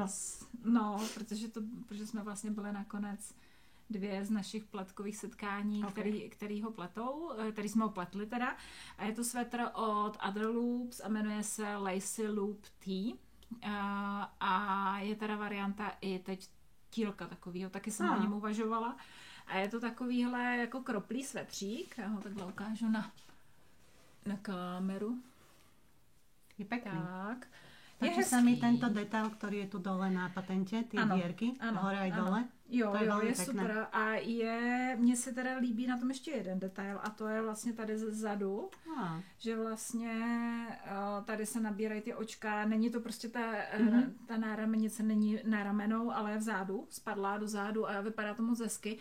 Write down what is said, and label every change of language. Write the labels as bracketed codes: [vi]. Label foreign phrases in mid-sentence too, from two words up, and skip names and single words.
[cs] No, protože jsme vlastně byli nakonec 2 z našich pletkových setkání, který jsme ho pletli teda. A je to svetr od Other Loops a jmenuje se Lacy Loop Tee. A je teda varianta i teď tílka takovýho, taky jsem o něm uvažovala. A je to takovýhle jako kroplý svetřík, já ho takhle ukážu na kameru. [sk] Je pekný. Tak. Páči sa mi tento detail, ktorý je tu dole na patente, tie dierky, hore aj dole. [cs] Jo, je super. A mně se teda líbí na tom ještě jeden detail a to je vlastně tady zezadu, že vlastně tady se nabírají ty očka, není to prostě ta náramenice není na ramenou, ale je vzadu, spadlá do zádu a vypadá to moc hezky.